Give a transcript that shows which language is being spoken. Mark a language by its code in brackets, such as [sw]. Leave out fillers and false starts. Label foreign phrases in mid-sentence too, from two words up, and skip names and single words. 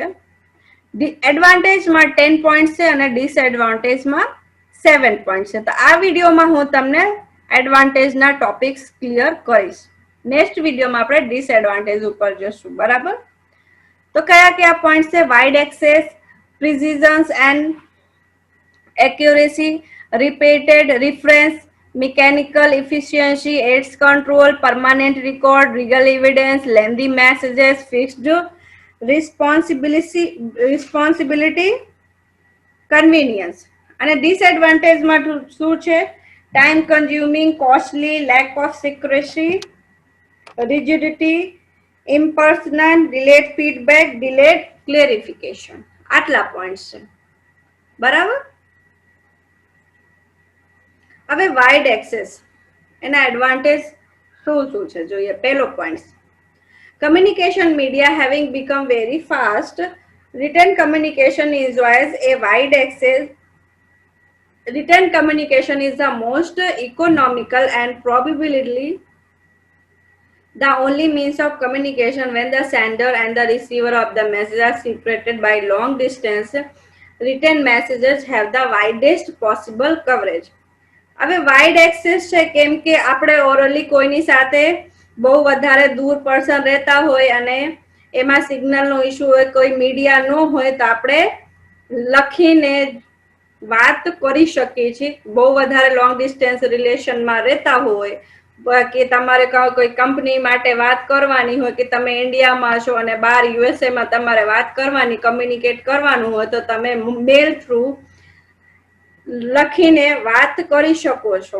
[gu] એડવાન્ટેજમાં 10 પોઈન્ટ છે અને ડિસએડવાન્ટેજમાં 7 પોઈન્ટ છે. તો આ વિડીયોમાં હું તમને એડવાન્ટેજના ટોપિક્સ ક્લિયર કરીશ. નેક્સ્ટ વિડીયોમાં આપણે ડિસએડવાન્ટેજ ઉપર જશું. બરાબર? તો કયા કયા પોઈન્ટ છે? [en] wide access, precisions and accuracy, repeated reference, mechanical efficiency, aids control, permanent record, legal evidence, lengthy messages, fixed responsibility, convenience. [gu] અને ડિસએડવાન્ટેજમાં શું છે? [en] time consuming, [gu] કોસ્ટલી, [en] lack of secrecy, rigidity, impersonal, delayed feedback, delayed clarification. [gu] આટલા પોઈન્ટ્સ છે. બરાબર? હવે [en] wide access [gu] એના એડવાન્ટેજ શું શું છે જોઈએ. પહેલો પોઈન્ટ, [en] communication media having become very fast, written communication enjoys a wide access. Written communication is the most economical and probably the only means of communication when the sender and the receiver of the message are separated by long distance. Written messages have the widest possible coverage. [gu] હવે વાઇડ એક્સેસ છે કેમ કે આપણે ઓરલી કોઈની સાથે બહુ વધારે દૂર પર્સન રહેતા હોય અને એમાં સિગ્નલનો ઇશ્યુ હોય, કોઈ મીડિયા ન હોય તો આપણે લખીને વાત કરી શકીએ છીએ. બહુ વધારે [en] long distance [gu] રિલેશનમાં રહેતા હોય કે તમારે કોઈ કંપની માટે વાત કરવાની હોય કે તમે ઇન્ડિયામાં છો અને બહાર યુએસએમાં તમારે વાત કરવાની, કમ્યુનિકેટ કરવાનું હોય તો તમે [en] mail through [gu] લખીને વાત કરી શકો છો.